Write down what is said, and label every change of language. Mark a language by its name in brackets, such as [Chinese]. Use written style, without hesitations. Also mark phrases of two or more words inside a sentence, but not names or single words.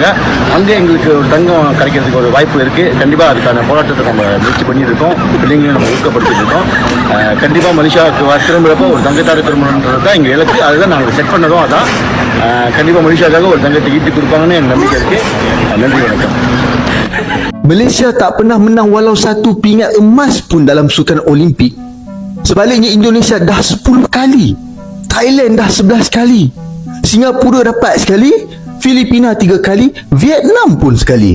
[Tamil] அங்கே எங்களுக்கு ஒரு தங்கம் கிடைக்கிறதுக்கு ஒரு வாய்ப்பு இருக்குது. கண்டிப்பாக அதுக்கான போராட்டத்தை நம்ம முயற்சி பண்ணியிருக்கோம். பிள்ளைங்களையும் நம்ம ஊக்கப்படுத்திட்டு இருக்கோம். கண்டிப்பாக மலேசியாவுக்கு திரும்புகிறப்போ ஒரு தங்கத்தாடு திரும்பணுன்றது தான் எங்கள் இலக்கு. அதுதான் நாங்கள் செட் பண்ணதும் அதான். கண்டிப்பாக மலேசியாவுக்காக ஒரு தங்கத்தை ஈட்டி கொடுப்பாங்கன்னு எனக்கு நம்பிக்கை இருக்குது. நன்றி, வணக்கம். [Malay] Malaysia tak pernah menang walau 1 pingat emas pun dalam sukan Olimpik. Sebaliknya Indonesia dah 10 kali, Thailand dah 11 kali, Singapura dapat sekali, Filipina 3 kali, Vietnam pun sekali.